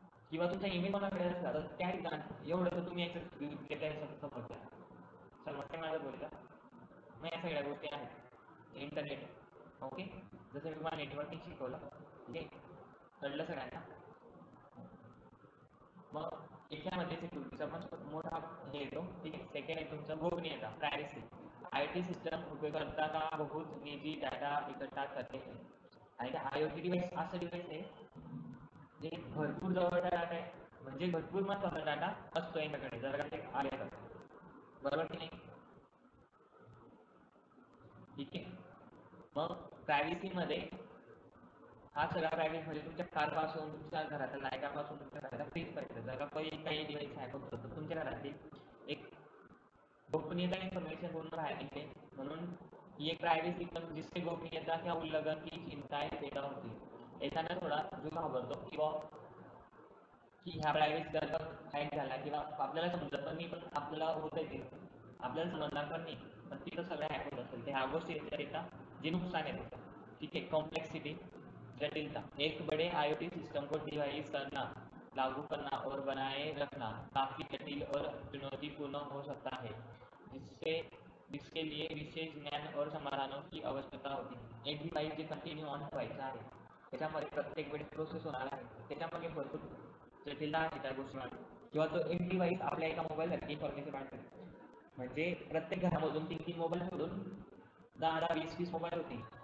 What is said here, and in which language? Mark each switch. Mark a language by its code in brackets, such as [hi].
[mr] किंवा तुमचा ईमेल कोणाकडे असला तर त्या ठिकाणी एवढं तर तुम्ही समजता माझं बोलता. मग या सगळ्या गोष्टी आहेत इंटरनेट, ओके. जसं मी तुम्हाला नेटवर्किंग शिकवलं, ठीक आहे, कळलं सगळ्यांना. मग याच्यामध्ये सिक्युरिटीचा पण मोठा हे येतो, ठीक आहे. सेकंड आहे तुमचं गोपनीयता, प्रायव्हसी. [hi] आयटी सिस्टम उपयोगकर्ता का बहुत निजी डाटा इकट्ठा करते हैं. [mr] आणि आयओटी डिव्हाइस असं डिव्हाइस आहे जे भरपूर जवळचा डाटा आहे, म्हणजे भरपूर महत्वाचा डाटा असतो यांच्याकडे जर का ते आले तर, बरोबर की नाही, ठीक आहे. मग प्रायव्हसीमध्ये हा सगळा प्रायव्हेट म्हणजे तुमच्या कारपासून तुमच्या घराच्या लायकापासून तुमच्या घराच्या फ्रीजपर्यंत जर का काही डिव्हाइस हॅक होतो तर तुमच्या घरातील एक गोपनीयता इन्फॉर्मेशन पूर्ण राहते. म्हणून ही एक प्रायव्हसी पण [hi] जिससे गोपनीयता क्या उल्लंघन की चिंताएं पैदा होती. [mr] एखादा थोडा जो घाबरतो किंवा की ह्या प्रायव्हेसी जर का हॅक झाला किंवा आपल्याला समजत पण नाही, पण आपल्याला होत आहे ते आपल्याला समजणार पण नाही, पण तिथं सगळं हॅक होत असेल, ते ह्या गोष्टी जे नुकसान आहे त्याचं, ठीक है. कॉम्प्लेक्सिटी, जटिलता, [hi] एक बड़े आईओटी सिस्टम को डिवाइस करना लागू करना और बनाए रखना काफी जटिल और चुनौतीपूर्ण हो सकता है, जिससे जिसके लिए विशेष ज्ञान और समाधानों की आवश्यकता होती है. [mr] एक डिव्हाइस जे कंटिन्यू ऑन ठेवायचं आहे, त्याच्यामध्ये प्रत्येक वेळेस प्रोसेस होणार आहे, त्याच्यामध्ये भरपूर जटिलता आहे त्या गोष्टीमध्ये. किंवा तो एक डिव्हाइस आपल्या एका मोबाईलसाठी इन्फॉर्मेशन पाठवतो. म्हणजे प्रत्येक घरामधून 3-3 मोबाईल सोडून 10-10, 20-20 मोबाईल होतील.